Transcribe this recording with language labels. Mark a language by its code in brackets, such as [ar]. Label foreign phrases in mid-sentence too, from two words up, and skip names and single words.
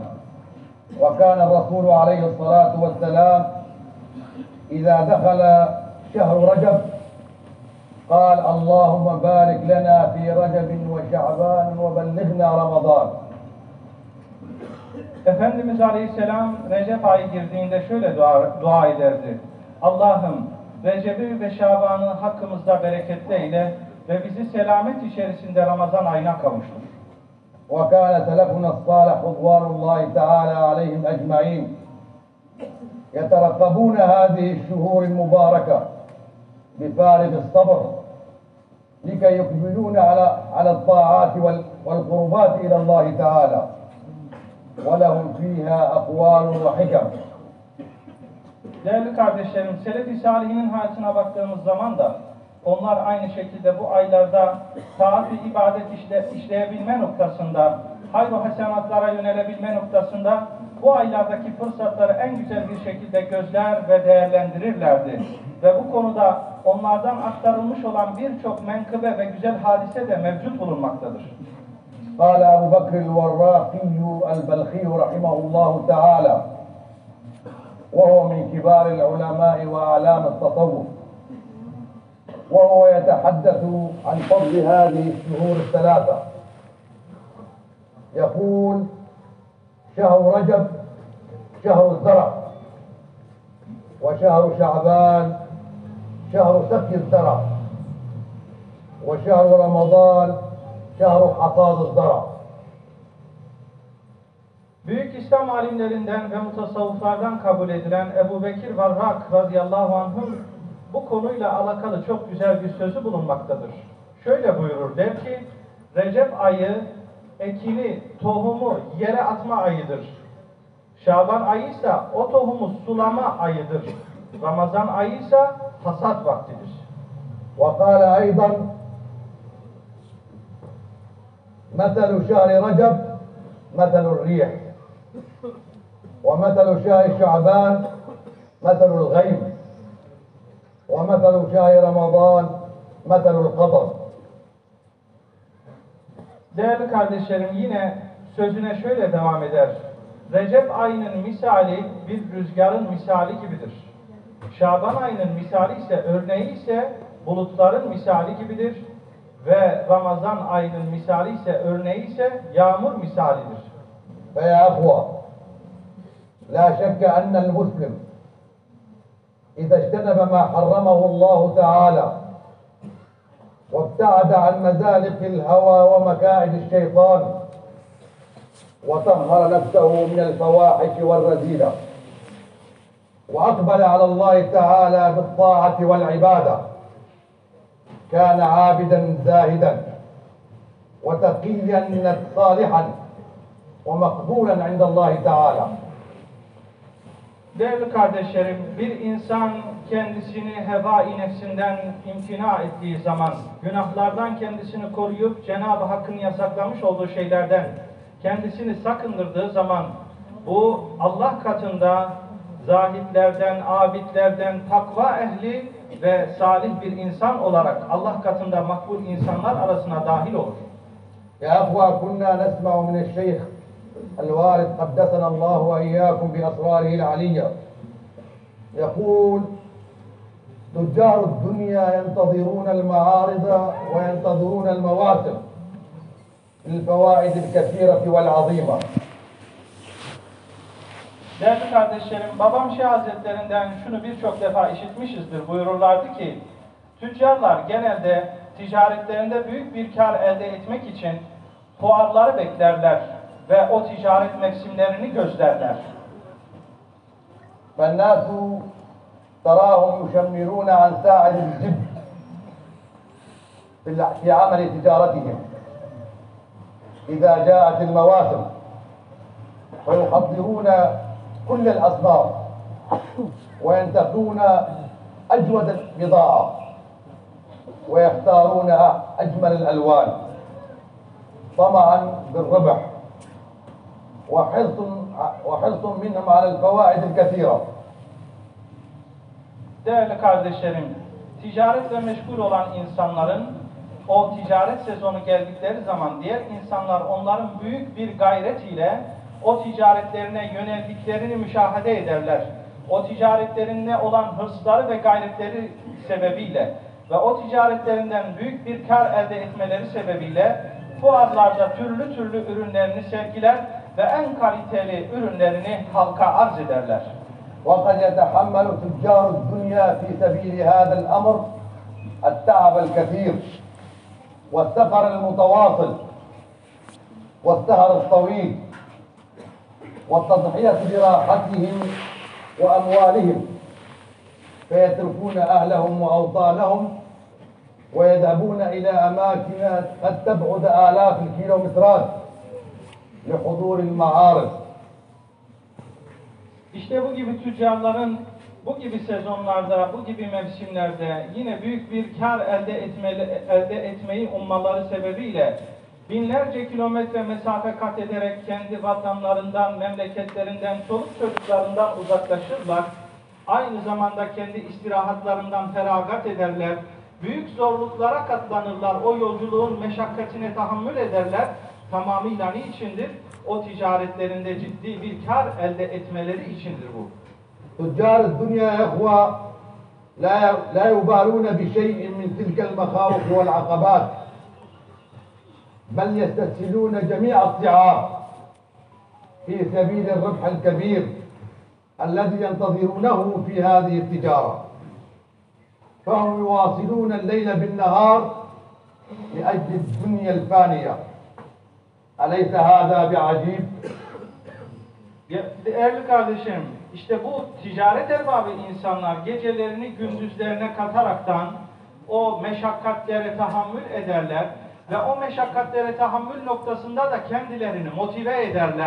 [ar] وكان الرسول عليه الصلاة والسلام إذا دخل شهر رجب قال اللهم بارك لنا في رجب وشعبان وبلغنا رمضان. [tr] Efendimiz Aleyhisselam Recep ayı girdiğinde şöyle dua ederdi. Allah'ım Recep'i ve Şaban'ı hakkımızda bereketli eyle ve bizi selamet içerisinde Ramazan ayına kavuştur. [ar] وكان سلفنا الصالح رضوان الله تعالى عليهم أجمعين يترقبون هذه الشهور المباركة بفارغ الصبر لكي يقبلون على الطاعات والقربات إلى الله تعالى ولهم فيها أقوال وحكم. [tr] Değerli kardeşlerim, Selef-i Salihinin hayatına baktığımız zaman da onlar aynı şekilde bu aylarda taat ve ibadet işleyebilme noktasında, hayır-ı hasenatlara yönelebilme noktasında bu aylardaki fırsatları en güzel bir şekilde gözler ve değerlendirirlerdi. Ve bu konuda onlardan aktarılmış olan birçok menkıbe ve güzel hadise de mevcut bulunmaktadır. [ar] قال أبو بكر الوراقي البلخي رحمه الله تعالى وهو من كبار العلماء وأعلام التصوف وهو يتحدث عن فضل هذه الشهور الثلاثة يقول شهر رجب شهر الزرع وشهر شعبان شهر سقي الزرع وشهر رمضان شهر حصاد الزرع. [tr] Büyük İslam alimlerinden ve mutasavvıflardan kabul edilen Ebu Bekir Varrak [ar] رضي الله عنه'ın [tr] bu konuyla alakalı çok güzel bir sözü bulunmaktadır. Şöyle buyurur, der ki, Recep ayı ekini, tohumu yere atma ayıdır. Şaban ayı ise o tohumu sulama ayıdır. Ramazan ayı ise hasat vaktidir. [ar] وقال أيضا مثل شهر رجب مثل الريح ومثل شهر شعبان مثل الغيم ومثل شهر رمضان مثل القطر. [tr] Değerli kardeşlerim, yine sözüne şöyle devam eder. Recep ayının misali bir rüzgarın misali gibidir. Şaban ayının misali ise, örneği ise bulutların misali gibidir. Ve Ramazan ayının misali ise, örneği ise yağmur misalidir. [ar] فيا أخوة لا شك أن المسلم إذا اجتنب ما حرمه الله تعالى وابتعد عن مزالق الهوى ومكائد الشيطان وطهر نفسه من الفواحش والرذيلة وأقبل على الله تعالى بالطاعة والعبادة كان عابدا زاهدا وتقيا صالحا ومقبولا عند الله تعالى. [tr] Değerli kardeşlerim, bir insan kendisini heva-i nefsinden imtina ettiği zaman, günahlardan kendisini koruyup Cenab-ı Hakk'ın yasaklamış olduğu şeylerden kendisini sakındırdığı zaman, bu Allah katında zahitlerden, abidlerden, takva ehli ve salih bir insan olarak Allah katında makbul insanlar arasına dahil olur. [ar] يا أخوة كنا نسمع من الشيخ الوارد قدسنا الله وإياكم بأسراره العلية يقول تجار الدنيا ينتظرون المعارض وينتظرون المواسم للفوائد الكثيرة والعظيمة. [tr] Değerli kardeşlerim, babam Şeyh Hazretlerinden şunu birçok defa işitmişizdir. Buyururlardı ki, tüccarlar genelde ticaretlerinde büyük bir kar elde etmek için fuarları beklerler ve o ticaret mevsimlerini gözlerler. [ar] فالناس تراهم يشمرون عن ساعد الجد في عمل تجارتهم إذا جاءت المواسم فيحضرون كل الأصناف وينتقون أجود البضاعة ويختارون أجمل الألوان طمعا بالربح وحرص منهم على الفوائد الكثيرة. [tr] Değerli kardeşlerim, ticaretle meşgul olan insanların o ticaret sezonu geldikleri zaman diğer insanlar onların büyük bir gayret ile o ticaretlerine yöneldiklerini müşahede ederler. O ticaretlerine olan hırsları ve gayretleri sebebiyle ve o ticaretlerinden büyük bir kar elde etmeleri sebebiyle fuarlarda türlü türlü ürünlerini sergiler ve en kaliteli ürünlerini halka arz ederler. [ar] وقد يتحمل تجار الدنيا في سبيل هذا الأمر التعب الكثير والسفر المتواصل والسهر الطويل والتضحية براحتهم وأموالهم فيتركون أهلهم وأوطانهم ويذهبون إلى أماكن قد تبعد آلاف الكيلومترات لحضور المعارض. [tr] İşte bu gibi tüccarların bu gibi sezonlarda, bu gibi mevsimlerde yine büyük bir kar elde etmeyi ummaları sebebiyle binlerce kilometre mesafe kat ederek kendi vatanlarından, memleketlerinden, çoluk çocuklarından uzaklaşırlar. Aynı zamanda kendi istirahatlarından feragat ederler. Büyük zorluklara katlanırlar. O yolculuğun meşakkatine tahammül ederler. Tamamıyla niçindir? O ticaretlerinde ciddi bir kar elde etmeleri içindir bu. [ar] تجار الدنيا يا إخوة لا يبالون بشيء من تلك المخاوف والعقبات بل يستسهلون جميع الصعاب في سبيل الربح الكبير الذي ينتظرونه في هذه التجارة فهم يواصلون الليل بالنهار لأجل الدنيا الفانية أليس هذا بعجيب؟ [tr] Değerli kardeşim, işte bu ticaret erbabı insanlar gecelerini gündüzlerine kataraktan o meşakkatlere tahammül ederler ve o meşakkatlere tahammül noktasında da kendilerini motive ederler.